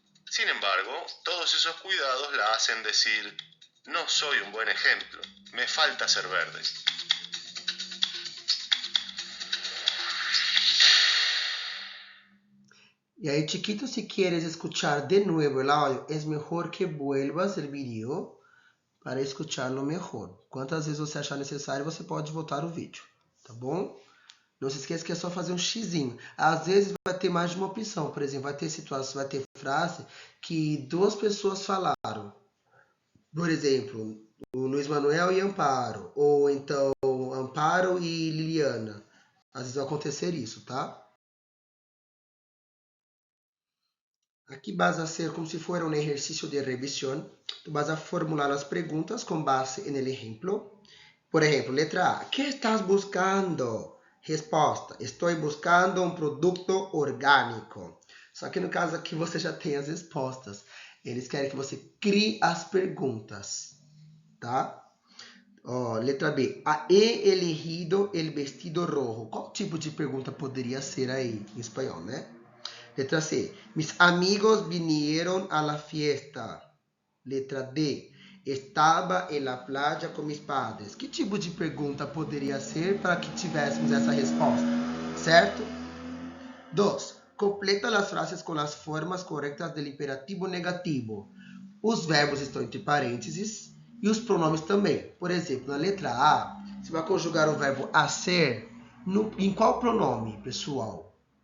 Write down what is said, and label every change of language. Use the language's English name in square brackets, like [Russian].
[Spanish] Sin embargo, todos esos cuidados la hacen decir, no soy un buen ejemplo, me falta ser verde. Y ahí, chiquito, si quieres escuchar de nuevo el audio, es mejor que vuelvas el video para escucharlo mejor. [Portuguese] Quantas vezes você achar necessário, você pode voltar o vídeo, tá bom? Não se esqueça que é só fazer um xizinho. Às vezes vai ter mais de uma opção. Por exemplo, vai ter situação, vai ter frase que 2 pessoas falaram. Por exemplo, o Luiz Manuel e Amparo. Ou então, Amparo e Liliana. Às vezes vai acontecer isso, tá? [Spanish] Aqui vas a hacer como si fuera un ejercicio de revisión. Tú vas a formular las preguntas con base en el ejemplo. Por ejemplo, letra A. ¿Qué estás buscando? Resposta. [Portuguese] Estou buscando um produto orgânico. Só que no caso aqui você já tem as respostas. Eles querem que você crie as perguntas. Tá? Ó, letra B. [Spanish] He elegido el vestido rojo. [Portuguese] Qual tipo de pergunta poderia ser aí em espanhol, né? Letra C. [Spanish] Mis amigos vinieron a la fiesta. Letra D. Estava en la playa com mis padres. [Portuguese] Que tipo de pergunta poderia ser para que tivéssemos essa resposta? Certo? 2. Completa as frases com as formas corretas do imperativo negativo. Os verbos estão entre parênteses e os pronomes também. Por exemplo, na letra A, você vai conjugar o verbo hacer em qual pronome, pessoal?